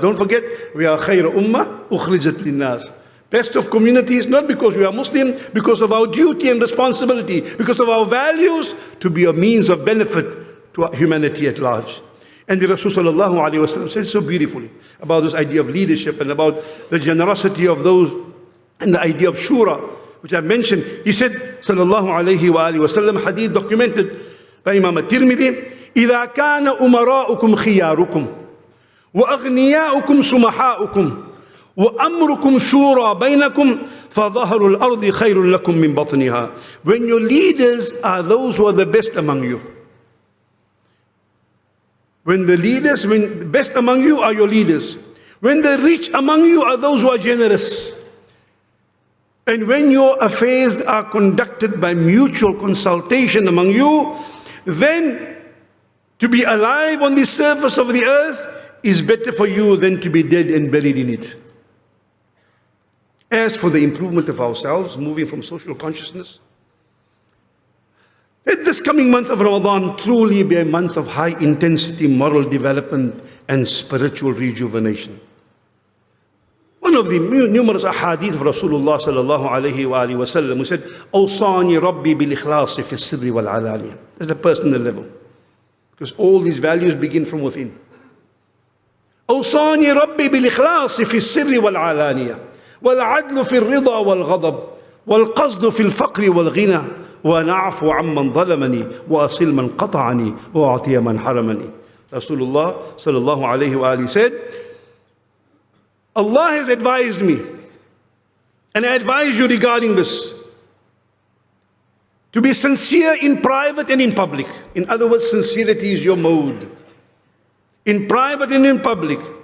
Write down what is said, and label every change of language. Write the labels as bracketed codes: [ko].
[en] Don't forget, we are [ar] khayra ummah ukhrijat linnas. [en] Best of communities, not because we are Muslim, because of our duty and responsibility, because of our values, to be a means of benefit to humanity at large. And the Rasul sallallahu alayhi wa sallam said so beautifully about this idea of leadership and about the generosity of those and the idea of shura, which I mentioned. He said, sallallahu alayhi wa sallam, hadith documented by Imam at-Tirmidhi, [ar] إذا كان أمراؤكم خياركم وأغنياؤكم سمحاؤكم وأمركم شورى بينكم فظهر الأرض خير لكم من بطنها. [en] When your leaders are those who are the best among you. When the best among you are your leaders. When the rich among you are those who are generous. And when your affairs are conducted by mutual consultation among you, then to be alive on the surface of the earth is better for you than to be dead and buried in it. As for the improvement of ourselves, moving from social consciousness, Let this coming month of Ramadan truly be a month of high intensity moral development and spiritual rejuvenation. One of the numerous ahadith of Rasulullah sallallahu alayhi wa alihi wa sallam, who said, [ar] "Awsani Rabbi bil ikhlasi fi sirri wal alaniya." [en] That's the personal level. Because all these values begin from within. [ar] أوصاني ربي بالإخلاص في السر والعلانية والعدل في الرضا والغضب والقصد في الفقر والغنى وأن أعفو عمن ظلمني وأصل من قطعني وأعطي من حرمني. [en] Rasulullah sallallahu alayhi wa alihi said, Allah has advised me, and I advise you regarding this, to be sincere in private and in public. In other words, sincerity is your mode. In private and in public.